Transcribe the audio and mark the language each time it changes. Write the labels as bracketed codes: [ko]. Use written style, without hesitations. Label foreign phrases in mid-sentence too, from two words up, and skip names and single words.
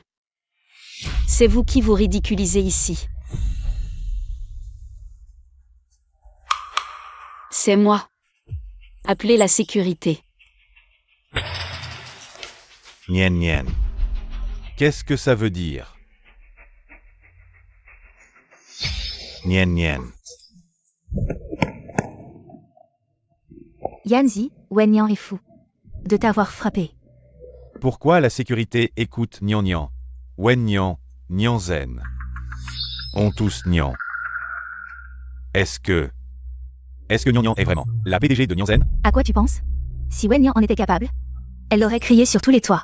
[fr] C'est vous qui vous ridiculisez ici. C'est moi. Appelez la sécurité. Nian. Qu'est-ce que ça veut dire? Nian. Yanzi, Wenyan est fou de t'avoir frappé. Pourquoi la sécurité écoute Nian? Wenyan, Nianzen. On tous Nian. Est-ce que Nian est vraiment la PDG de Nianzen? À quoi tu penses? Si Wenyan en était capable, elle l'aurait crié sur tous les toits.